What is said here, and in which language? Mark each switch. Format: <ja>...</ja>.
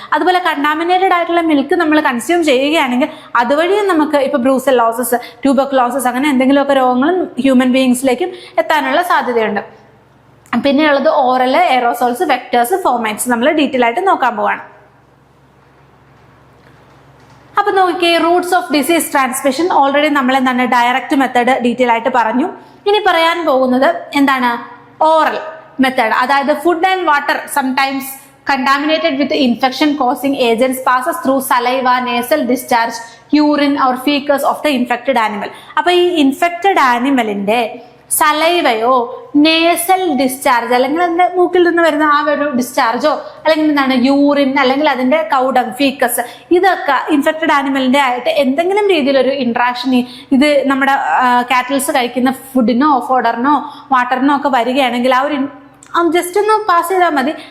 <ml>അതുപോലെ കണ്ടാമിനേറ്റഡ് ആയിട്ടുള്ള മിൽക്ക് നമ്മൾ കൺസ്യൂം ചെയ്യുകയാണെങ്കിൽ അതുവഴിയും നമുക്ക് ഇപ്പൊ ബ്രൂസെല്ലോസിസ്, ട്യൂബർക്കുലോസിസ് അങ്ങനെ എന്തെങ്കിലുമൊക്കെ രോഗങ്ങളും ഹ്യൂമൻ ബീയിങ്സിലേക്കും എത്താനുള്ള സാധ്യതയുണ്ട്. പിന്നെയുള്ളത് ഓറല്, എയറോസോൾസ്, വെക്ടേഴ്സ്, ഫോമൈറ്റ്സ് നമ്മൾ ഡീറ്റെയിൽ ആയിട്ട് നോക്കാൻ പോവാണ്. അപ്പൊ നോക്കിയേ, Roots of disease transmission already നമ്മൾ ഡയറക്റ്റ് മെത്തേഡ് ഡീറ്റെയിൽ ആയിട്ട് പറഞ്ഞു. ഇനി പറയാൻ പോകുന്നത് ഓറൽ മെത്തേഡ്.</ml> <en>അതായത് food and water sometimes contaminated with infection causing agents passes through saliva, nasal discharge, urine or feces of the infected animal.</en> <ml>അപ്പോൾ ഈ infected ആനിമലിന്റെ സലൈവയോ nasal discharge അല്ലെങ്കിൽ അതിന്റെ മൂക്കിൽ നിന്ന് വരുന്ന ആ ഒരു ഡിസ്ചാർജോ അല്ലെങ്കിൽ യൂറിൻ അല്ലെങ്കിൽ അതിന്റെ കൗഡങ്, ഫീക്കസ്, ഇതൊക്കെ ഇൻഫെക്റ്റഡ് ആനിമലിന്റെ ആയിട്ട് എന്തെങ്കിലും രീതിയിലൊരു ഇന്ററാക്ഷൻ ഇത് നമ്മുടെ കാറ്റിൽസ് കഴിക്കുന്ന ഫുഡിനോ ഫോഡറിനോ വാട്ടറിനോ ഒക്കെ വരികയാണെങ്കിൽ ആ ഒരു ജസ്റ്റ് ഒന്ന് പാസ് ചെയ്താൽ മതി.</ml>